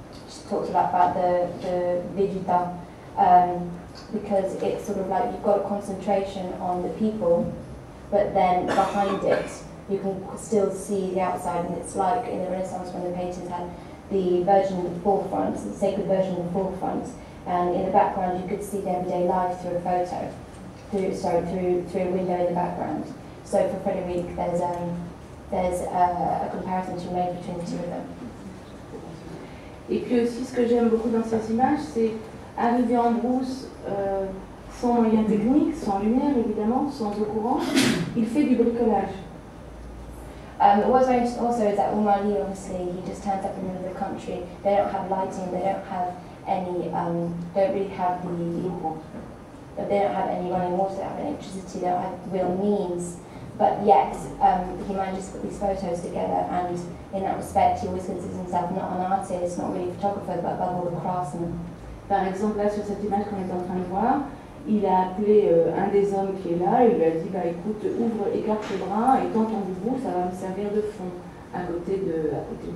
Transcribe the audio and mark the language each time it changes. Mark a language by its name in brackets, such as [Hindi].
[English] She talks about the Vegeta, because it's sort of like you've got a concentration on the people, but then behind it you can still see the outside, and it's like in the Renaissance when the painters had the Virgin in the forefront, the Sacred Virgin in the forefront, and in the background you could see the everyday life through a photo, through a window in the background. So for Frederique, there's a comparison to be made between the two of them. [French] Et puis aussi, ce que j'aime beaucoup dans ces images, c'est arriver en brousse, sans moyens techniques, sans lumière évidemment, sans eau courante, il fait du bricolage. [English] What's very interesting also is that Oumar Ly, obviously, he just turns up in the middle of the country. They don't have lighting, they don't have any, don't really have they don't have any running water, they don't have electricity, they don't have real means but yet he manages to put these photos together, and in that respect he always considers himself not an artist, not really a photographer, but above all a craftsman. [French] Par exemple, là sur cette image qu'on est en train de voir, il a appelé un des hommes qui est là, il lui a dit bah écoute, ouvre, écarte les bras et tends ton boubou, ça va me servir de fond à côté de la page.